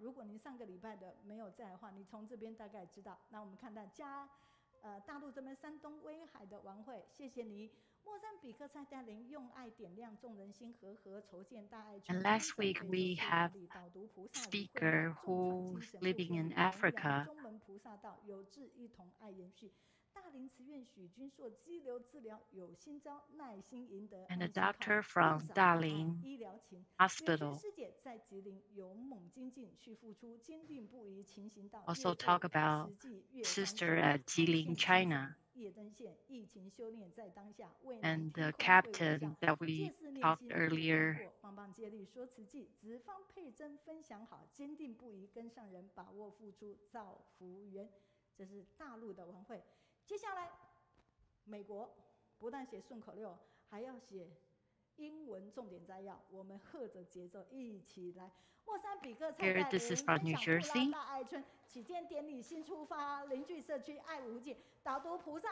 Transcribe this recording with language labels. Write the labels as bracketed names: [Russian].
[Chinese] 如果您上个礼拜的没有在的话，你从这边大概知道。那我们看到大陆这边山东威海的晚会，谢谢你。莫桑比克蔡带领用爱点亮众人心，和筹建大爱。 [English] And last week we have speaker who's living in Africa. [Chinese] 中门菩萨道，有志一同爱延续。大林慈院许君硕肌瘤治疗有心招，耐心赢得。 [English] And a doctor from Daling [Chinese] 医疗情 [English] Hospital. [Chinese] 师姐在吉林勇猛精进去付出，坚定不移勤行道。 [English] Also talk about sister at Jilin, China. [Chinese] 夜灯线，疫情修炼在当下。 [English] And the captain that we talked earlier. [Chinese] 棒棒接力说慈济，子方佩珍分享好，坚定不移跟上人，把握付出造福缘。这是大陆的晚会。接下来，美国不但写顺口溜，还要写英文重点摘要。我们和着节奏一起来。莫桑比克蔡带领分享普拉大爱村起建典礼新出发，邻居社区爱无界，导读菩萨。